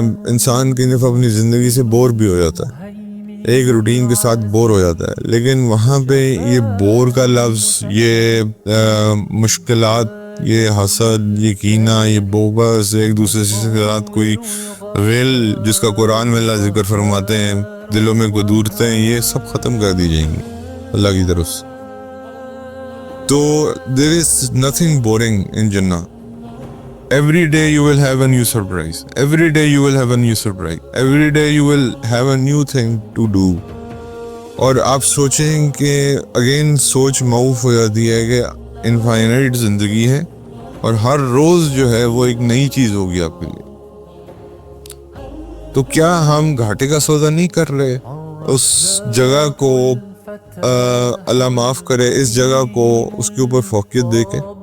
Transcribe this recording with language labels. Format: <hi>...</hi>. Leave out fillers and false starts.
<ur>انسان کی دفعہ اپنی زندگی سے بور بھی ہو جاتا ہے، ایک روٹین کے ساتھ بور ہو جاتا ہے، لیکن وہاں پہ یہ بور کا لفظ، یہ مشکلات، یہ حسد، یہ کینہ، یہ بغض، ایک دوسرے سے ساتھ کوئی غل جس کا قرآن میں اللہ ذکر فرماتے ہیں دلوں میں قدورتیں، یہ سب ختم کر دی جائیں گی اللہ کی طرف سے۔ تو</ur> <en>there is nothing boring in Jannah. Every day you will have a new surprise. Every day you will have a new surprise. Every day you will have a new thing to do.</en> <ur>اور آپ سوچیں کہ again سوچ معوف ہو جاتی ہے کہ infinite زندگی ہے اور ہر روز جو ہے وہ ایک نئی چیز ہوگی آپ کے لیے۔ تو کیا ہم گھاٹے کا سودا نہیں کر رہے؟ اس جگہ کو اللہ معاف کرے، اس جگہ کو اس کے اوپر فوقیت دے کے،</ur>